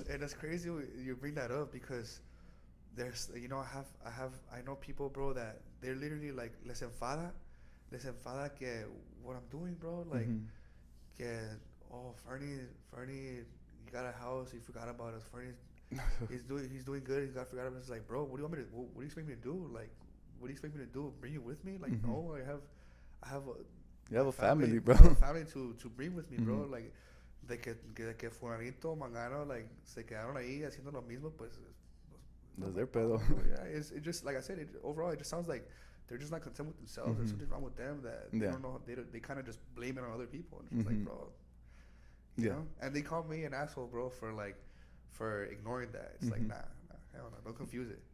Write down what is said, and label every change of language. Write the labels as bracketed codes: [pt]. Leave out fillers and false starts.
[en] And it's crazy you bring that up, because there's, I know people, bro, that they're literally like, [es] les enfada que [en] what I'm doing, bro, like, que, Ferny, you got a house, you forgot about us. Ferny, he's doing good, he got forgot about us. It's like, bro, what do you expect me to do? Like, what do you expect me to do? Bring you with me? Like, no, I have you have a family, bro. I have a family to bring with me, bro. [es] Like, de que fulanito, mangano, like, se quedaron ahí haciendo lo mismo, pues. [en] That's their pedo. Yeah, it just, like I said, overall, it just sounds like they're just not content with themselves. There's something wrong with them that they don't know. They kind of just blame it on other people. And it's just like, bro, you know? And they call me an asshole, bro, for ignoring that. It's like, nah, hell no, don't confuse it.